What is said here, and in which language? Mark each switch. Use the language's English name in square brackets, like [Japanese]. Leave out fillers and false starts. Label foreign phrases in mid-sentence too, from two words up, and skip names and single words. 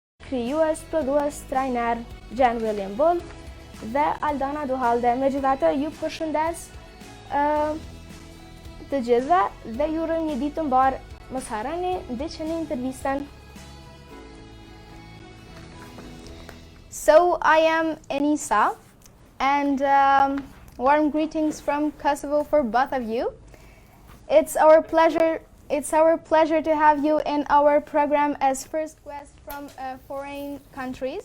[Albanian] krijues, prodhues, trajner Jan-Willem Bult dhe Aldana Duhalde. Megjithatë, ju përshëndes të gjithëve dhe ju urojmë një ditë të mbar. Mos harroni ndiqeni intervistën. [English] So I am Enisa, and warm greetings from Kosovo for both of you. It's our pleasure to have you in our program as first guest from foreign countries.